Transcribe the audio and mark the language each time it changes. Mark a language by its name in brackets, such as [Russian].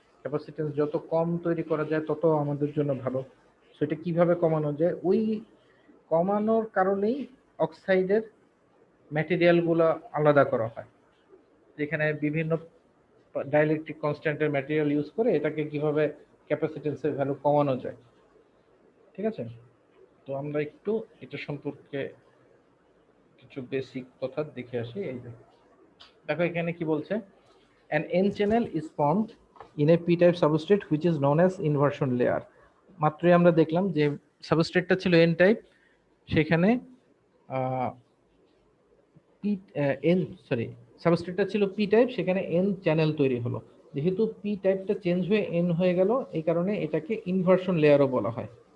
[Bangla] Capacitance যত কম তৈরি করা যায় তত আমাদের জন্য ভালো। সেটা কিভাবে কমানো যায়, ওই কমানোর কারণেই অক্সাইডের ম্যাটেরিয়ালগুলো আলাদা করা হয়, যেখানে বিভিন্ন ডাইলেকট্রিক কনস্ট্যান্টের ম্যাটেরিয়াল ইউজ করে এটাকে কিভাবে ক্যাপাসিটেন্সের ভ্যালু কমানো যায়। ঠিক আছে, তো আমরা একটু এটা সম্পর্কে কিছু বেসিক কথা দেখে আসি। এই যে দেখো এখানে কি বলছে, [English] an n channel is formed in a p type substrate which is known as inversion layer। [Bangla] মাত্রই আমরা দেখলাম যে সাবস্ট্রেটটা ছিল n টাইপ, সেখানে পি এন সরি সাবস্ট্রেটটা ছিল পি টাইপ, সেখানে এন চ্যানেল তৈরি হলো। যেহেতু পি টাইপটা চেঞ্জ হয়ে এন হয়ে গেল, এই কারণে এটাকে ইনভার্সন লেয়ারও বলা হয়।